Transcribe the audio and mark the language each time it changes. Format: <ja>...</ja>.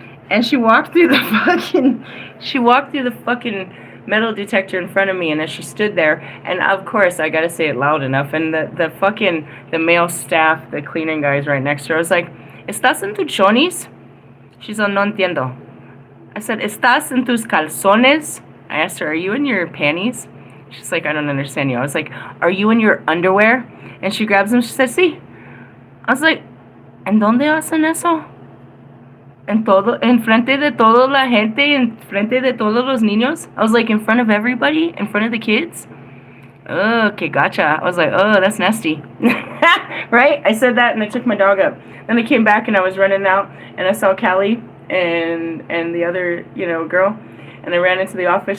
<en>And she walked through the fucking metal detector in front of me, and as she stood there, and of course I gotta say it loud enough, and the male staff, the cleaning guys right next to her, I was like,</en> <es>¿Estás en tus chonis?</es> <en>She's like,</en> <es>no entiendo.</es> <en>I said,</en> <es>¿Estás en tus calzones?</es> <en>I asked her, are you in your panties? She's like, I don't understand you. I was like, are you in your underwear? And she grabs them, she said,</en> <es>sí.</es> <en>I was like,</en> <es>¿en dónde hacen eso? En frente de toda la gente, en frente de todos los niños?</es> <en>I was like, in front of everybody? In front of the kids? Oh, okay, gotcha. I was like, oh, that's nasty. Right? I said that and I took my dog up. Then I came back and I was running out and I saw Callie and the other, girl. And I ran into the office.</en>